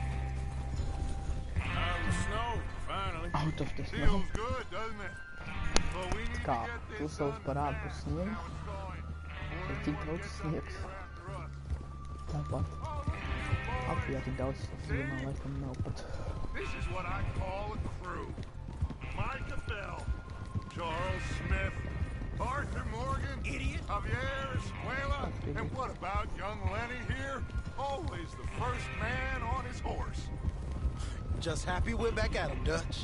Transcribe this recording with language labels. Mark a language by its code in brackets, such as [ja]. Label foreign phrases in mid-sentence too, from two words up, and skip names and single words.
[en] Out of the snow, finally. Out of the snow. Feels good, doesn't it? [lv] Kā tu savus parādu par sniegu? Vai cik daudz sniegs? Tāpat. Latvijā tik daudz ziemā laikam nav pat. [en] This is what I call a crew. Micah Bell, Charles Smith, Arthur Morgan, Idiot. Javier Escuela, and what about young Lenny here? Always the first man on his horse. Just happy we're back at him, Dutch.